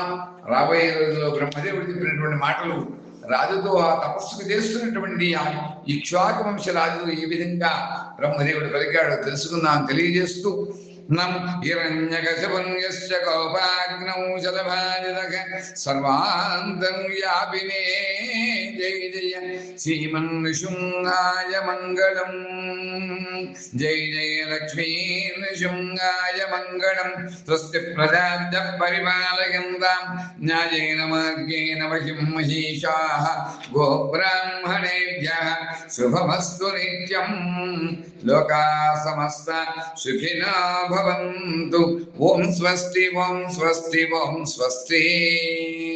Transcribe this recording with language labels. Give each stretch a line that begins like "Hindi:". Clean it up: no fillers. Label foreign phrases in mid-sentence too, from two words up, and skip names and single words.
Telugu: రాబోయే రోజుల్లో బ్రహ్మదేవుడు చెప్పినటువంటి మాటలు రాజుతో ఆ తపస్సుకు చేస్తున్నటువంటి ఆ ఇక్ష్వాకు వంశ రాజుతో ఈ విధంగా బ్రహ్మదేవుడు పలికాడు తెలుసుకుందాం తెలియజేస్తూ
Sanskrit: నం హిరణ్యకశిపుం యస్య కోపాగ్నౌ శతభాజితః సర్వాంతం వ్యాపినే జయ జయ శ్రీమన్నిశృంగాయ మంగళం. జయ జయ లక్ష్మీ నృశృంగాయ మంగళం. స్వస్తి ప్రజాభ్యః పరిపాలయంతాం న్యాయేన మార్గేణ మహిం మహీషాః గోబ్రాహ్మణేభ్యः శుభమస్తు నిత్యం. లోకాః సమస్తా సుఖినో భవంతు. ఓం స్వస్తి ఓం స్వస్తి ఓం స్వస్తి.